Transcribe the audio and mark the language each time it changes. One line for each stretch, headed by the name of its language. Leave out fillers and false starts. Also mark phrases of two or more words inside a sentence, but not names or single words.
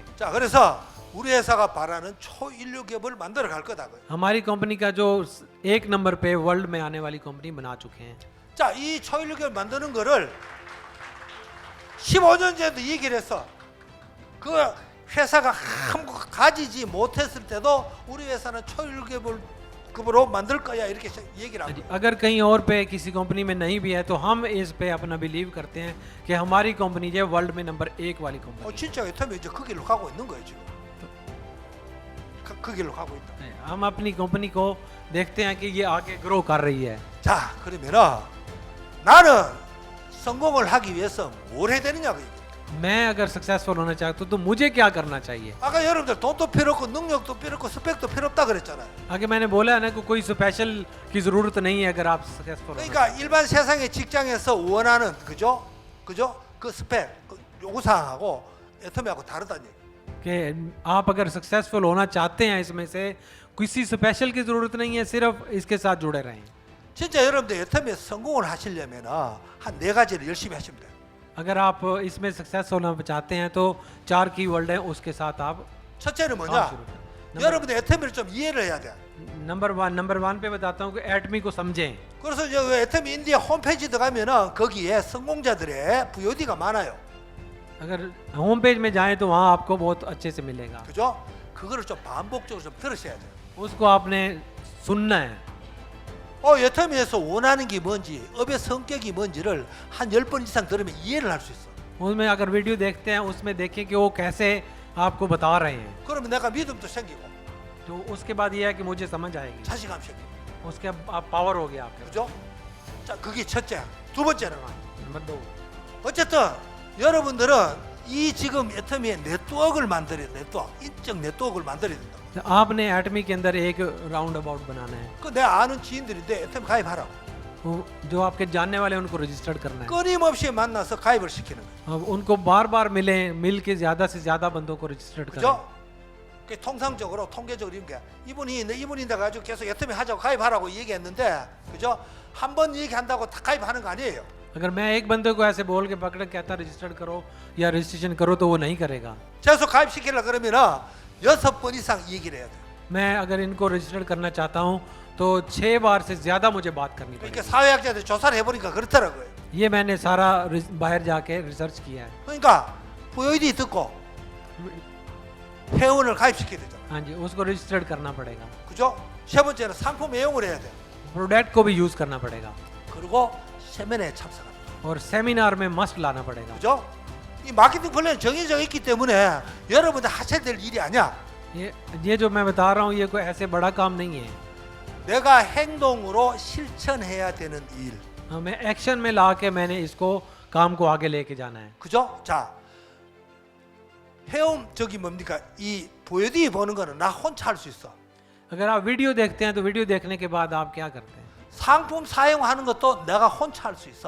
Korean: 자, 그래서 우리 회사가 바라는 초인류 기업을 만들어 갈 거다.
Hindi: हमारी कंपनी का जो एक नंबर पे वर्ल्ड में आने वाली कंपनी बना चुके हैं।
Korean: 자, 이 초인류 기업 만드는 거를 15년 전에도 얘기를 했어. 그 회사가 한국 가지지 못했을 때도 우리 회사는 초인류 기업으로 만들 거야 이렇게 얘기를 하고.
Hindi: अगर कहीं और पे किसी कंपनी में नहीं भी है तो हम इस पे अपना बिलीव करते हैं कि हमारी कंपनी जो है वर्ल्ड में नंबर 1 वाली कंपनी।
Korean: 진짜 애터미 이제 그 길로 가고 있는 거예요 지금. 그 길로 가고 있다.
Hindi: है। हम अपनी कंपनी को देखते हैं कि ये आगे ग्रो कर रही है।
Korean: 자, 그러면은 나는 성공을 하기 위해서 뭘 해야 되느냐 그 얘기.
Hindi: मैं अगर सक्सेसफुल होना चाहता हूँ तो मुझे क्या करना चाहिए।
Korean: 아까 여러분들 돈도 필요 없고 능력도 필요 없고 스펙도 필요 없다 그랬잖아요.
Hindi: आगे मैंने बोला है ना कि कोई स्पेशल की जरूरत नहीं है अगर आप सक्सेसफुल हो।
Korean: 그러니까 일반 세상의 직장에서 원하는 그죠 그 스펙 그 요구사항하고 애터미하고 다르다는 얘기.
Hindi: कि आप अगर सक्सेसफुल होना चाहते हैं इसमें से किसी स्पेशल की जरूरत नहीं है, सिर्फ इसके साथ जुड़े रहें।
Korean: 진짜 여러분들 애터미에 성공을 하시려면은 한 네 가지를 열심히 하시면 돼요.
Hindi: अगर आप इसमें सक्सेस होना चाहते हैं तो 4
English: key word
Hindi: है उसके साथ आप
Korean: 첫째는
Hindi: काम
Korean: 뭐냐?
Hindi: शुरू करें।
Korean: 여러분들 애터미를 좀 이해를 해야 돼.
English: number one
Hindi: पे बताता हूँ कि एटमी को समझें।
Korean: 그래서 이제 애터미 인디아 홈페이지 들어가면은 거기에 성공자들의 VOD가 많아요.
Hindi: अगर
English: home page
Hindi: में जाएं तो वहाँ आपको बहुत अच्छे से मिलेगा।
Korean: 그죠? 그거를 좀 반복적으로 좀 들으셔야 돼요.
Hindi: उसको आपने सुनना है।
Korean: 애터미에서 원하는 게 뭔지, 업의 성격이 뭔지를 한 10번 이상 들으면 이해를 할 수 있어.
Hindi: उसमें अगर वीडियो देखते हैं उसमें देखें कि वो कैसे आपको बता रहे हैं
Korean: 그러면 내가 믿음도 생기고
Hindi: तो उसके बाद ये है कि मुझे समझ आएगी,
Korean: 자신감 생기고.
Hindi: उसके आप पावर हो गया आपके।
Korean: 그죠? 자, 그게 첫째. 두 번째는
Hindi: नंबर 2,
Korean: 어쨌든 여러분들은 이 지금 애터미의 네트워크를 만들어야 돼. 네트워크. 인적 네트워크를 만들어야 된다.
Hindi: तो आपने एटमी के अंदर एक
English: round about
Hindi: बनाना है।
Korean: 그 내 아는 지인들인데 애터미 가입하라고.
Hindi: वो जो आपके जानने वाले हैं, उनको रजिस्टर्ड करना है।
Korean: 끊임없이 만나서 가입을 시키는 거예요.
Hindi: अब उनको बार बार मिल के ज़्यादा से ज़्यादा बंदों को रजिस्टर्ड करें।
Korean: 그죠? 그 통상적으로 통계적으로 이런 게 이분이 가지고 계속 애터미 하자고 가입하라고 얘기했는데, 그죠? 한 번 얘기한다고 다 가입하는 거 아니에요.
Hindi: अगर मैं एक बंदे को ऐसे बोल के पकड़ कहता रजिस्टर्ड करो या रजिस्ट्रेशन करो तो वो नहीं करेगा।
Korean: 계속 가입시키려 그러면은 6번 이상 얘기를 해야 돼.
Hindi: मैं अगर इनको रजिस्टर्ड करना चाहता हूँ तो 6 बार से ज़्यादा मुझे बात करनी
Korean: 그러니까
Hindi: पड़ेगी।
Korean: 사회학자들 조사를 해보니까 그렇더라고요.
Hindi: ये मैंने सारा बाहर जाके रिसर्च किया है।
Korean: 그러니까 VOD 듣고 회원을 가입시켜야 되잖아.
Hindi: हाँ जी, उसको रजिस्टर्ड करना पड़ेगा।
Korean: 그죠? 세 번째는 상품 애용을 해야 돼.
Hindi: प्रोडक्ट को भी यूज़ करना पड़ेगा
Korean: 그리고 세미나에 참석하는 거.
Hindi: और सेमिनार में मस्ट लाना पड़ेगा।
Korean: 그죠? 이 마케팅 플랜 정해져 있기 때문에 여러분들 하셔야 될 일이 아니야.
Hindi: ये जो मैं बता रहा हूँ ये कोई ऐसे बड़ा काम नहीं है।
Korean: 내가 행동으로 실천해야 되는 일.
Hindi: मैं एक्शन में ला के मैंने इसको काम को आगे लेके जाना है।
Korean: 그죠? 자, 헤엄 저기 뭡니까 이 VOD 보는 거는 나 혼자 할 수 있어.
Hindi: अगर आप वीडियो देखते हैं तो वीडियो देखने के बाद आप क्या करते हैं?
Korean: 상품 사용하는 것도 내가 혼자 할 수 있어.